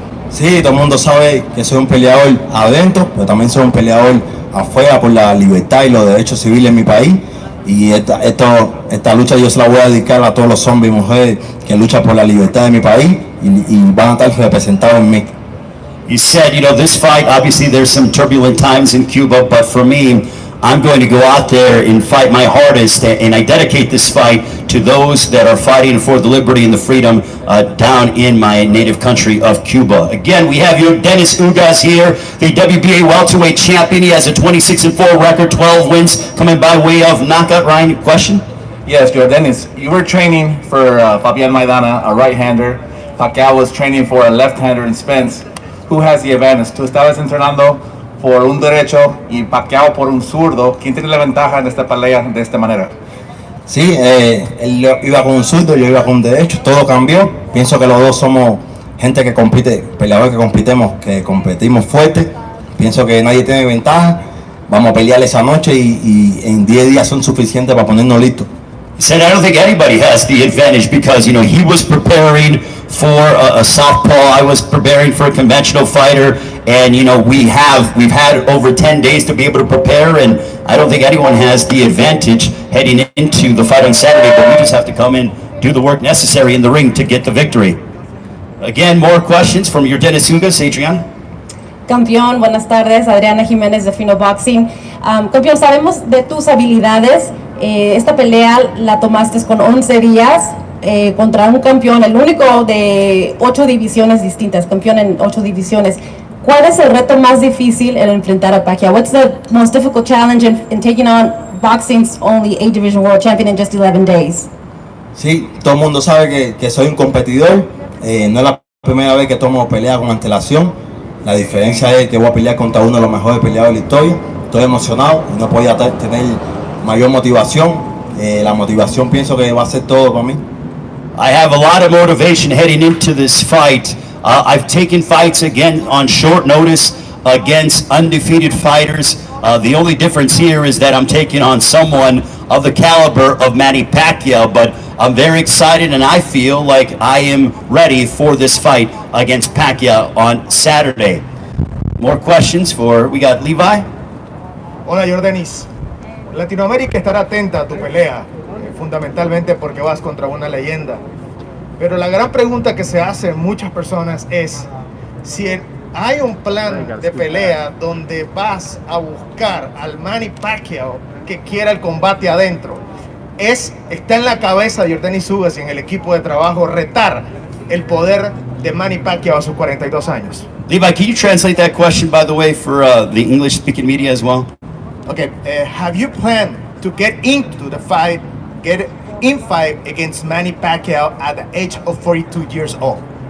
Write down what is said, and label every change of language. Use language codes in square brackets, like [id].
[es] Sí, todo el mundo sabe que soy un peleador adentro, pero también soy un peleador afuera por la libertad y los derechos civiles en mi país. Y esta lucha yo se la voy a dedicar a todos los hombres y mujeres que luchan por la libertad de mi país y van a estar representados en mí. [en] He said, this fight, obviously there's some turbulent times in Cuba, but for me, I'm going to go out there and fight my hardest, and I dedicate this fight to those that are fighting for the liberty and the freedom down in my native country of Cuba. Again, we have Yordenis Ugas here, the WBA welterweight champion. He has a 26-4 record, 12 wins, coming by way of knockout. Ryan, question? Yes, Yordenis, you were training for Fabian Maidana, a right-hander. Pacquiao was training for a left-hander in Spence. Who has the advantage? [es] Tú estabas entrenando por un derecho y Pacquiao por un zurdo. ¿Quién tiene la ventaja en esta pelea de esta manera? Sí, él iba con un zurdo, yo iba con un derecho, todo cambió. Pienso que los dos somos gente que compite, peleadores que competimos fuerte. Pienso que nadie tiene ventaja. Vamos a pelear esa noche y en 10 días son suficientes para ponernos listos. [en] He said, I don't think anybody has the advantage because, he was preparing for a southpaw. I was preparing for a conventional fighter. And, we've had over 10 days to be able to prepare. And I don't think anyone has the advantage heading into the fight on Saturday. But we just have to come in, do the work necessary in the ring to get the victory. Again, more questions from Yordenis Ugas. Adrien? [es] Campeón, buenas tardes. Adriana Jiménez de Fino Boxing. Campeón, sabemos de tus habilidades. Esta pelea la tomaste con 11 días contra un campeón, el único de 8 divisiones distintas, campeón en 8 divisiones. ¿Cuál es el reto más difícil en enfrentar a Pacquiao? [en] What's the most difficult challenge in taking on boxing's only 8 division world champion in just 11 days? [es] Sí, todo el mundo sabe que soy un competidor. No es la primera vez que tomo pelea con antelación. La diferencia es que voy a pelear contra uno de los mejores peleadores de la historia. Estoy emocionado y no podía tener mayor motivación. La motivación pienso que va a ser todo para mí. [en] I have a lot of motivation heading into this fight. I've taken fights again on short notice against undefeated fighters. The only difference here is that I'm taking on someone of the caliber of Manny Pacquiao, but I'm very excited and I feel like I am ready for this fight against Pacquiao on Saturday. More questions we got Levi? [es] Hola, Yordenis. Latinoamérica estará atenta a tu pelea, fundamentalmente porque vas contra una leyenda. Pero la gran pregunta que se hacen muchas personas es si hay un plan de pelea donde vas a buscar al Manny Pacquiao que quiera el combate adentro. Está en la cabeza de Yordenis Ugas y en el equipo de trabajo retar el poder de Manny Pacquiao a sus 42 años. [en] Levi, can you translate that question, by the way, for the English-speaking media as well? Okay, have you planned to get into the fight, get in fight against Manny Pacquiao at the age of 42 years old?